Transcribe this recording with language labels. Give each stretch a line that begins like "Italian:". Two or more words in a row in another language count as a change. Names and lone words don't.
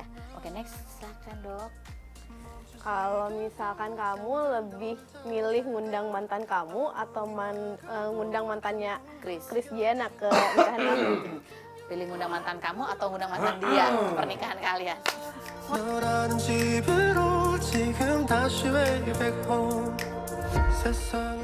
Indonesian: Oke, next, silakan dok. Kalau misalkan kamu lebih milih ngundang mantan kamu atau ngundang mantannya Kris, Kris Diana ke nikahan kamu? pilih ngundang mantan kamu atau ngundang mantan dia pernikahan kalian?
Korean: 너라는 집으로 지금 다시
English: way back home.
Korean: 세상